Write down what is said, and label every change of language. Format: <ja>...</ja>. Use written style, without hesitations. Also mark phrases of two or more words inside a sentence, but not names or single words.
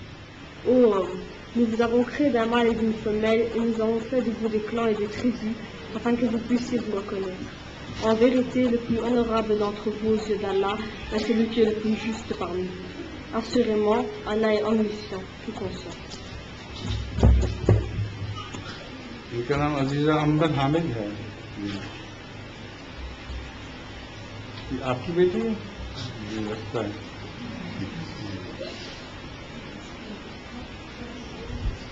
<fr>Ô homme, nous vous avons créé d'un mâle et d'une femelle, et nous avons fait de vous des clans et des tribus, afin que vous puissiez vous reconnaître. En vérité, le plus honorable d'entre vous aux yeux d'Allah est celui qui est le plus juste parmi vous. Assurément, Allah est omniscient, tout conscient.</fr> <ur>ان کا نام عزیزہ امبر حامد ہے۔ آپ کی بیٹی ہے؟ جی لگتا ہے۔</ur>